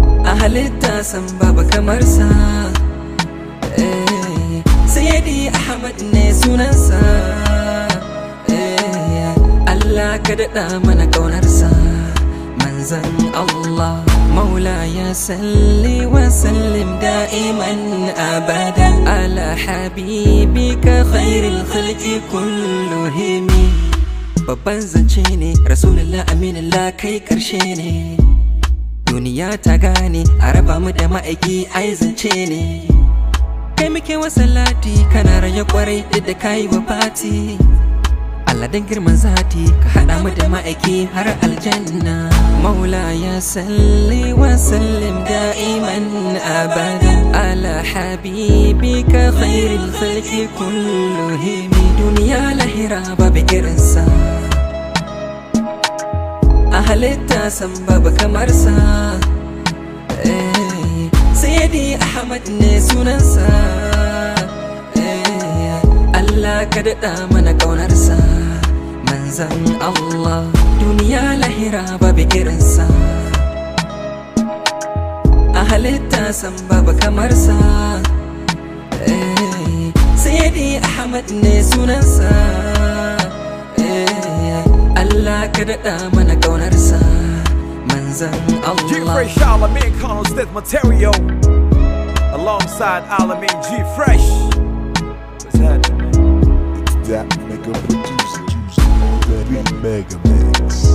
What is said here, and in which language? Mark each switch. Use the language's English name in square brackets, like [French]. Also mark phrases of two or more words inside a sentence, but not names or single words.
[Hausa] A halitta san babu kamarsa. Eh, Sayyidi Ahmad ne sunansa. Eh, Allah ka daɗa mana ƙaunarsa. Manzan Allah. [Arabic] مولاي صل وسلم دائمًا أبدًا على حبيبك خير الخلق كلهم. [Hausa] Babban zance ne, Rasulullah Aminullah kai karshe ne. Duniya ta gane, a raba mu da ma'aiki ai zance ne. Kai muke wa salati, kana raye kwarai duk da kayi wafati. Allah dan girman zati, ka haɗa mu da ma'aiki har aljanna. [Arabic] مولاي صل وسلم دائمًا أبدًا على حبيبك خير الخلق كلهم. [Hausa] Duniya lahira babu irinsa. A halitta san babu kamarsa. Eh, Sayyidi Ahmad ne sunansa. Eh, Allah ka daɗa mana ƙaunarsa. Manzan Allah. Duniya lahira babu irinsa. A halitta san babu kamarsa. Eh, Sayyidi Ahmad ne sunansa. Eh, Allah ka daɗa mana ƙaunarsa. Manzan G Allah. [English] Fresh Charlamagne Connell's Death Material. Alongside Alamein G Fresh. What's happening, man? It's that mega producer, on the beat mega mix.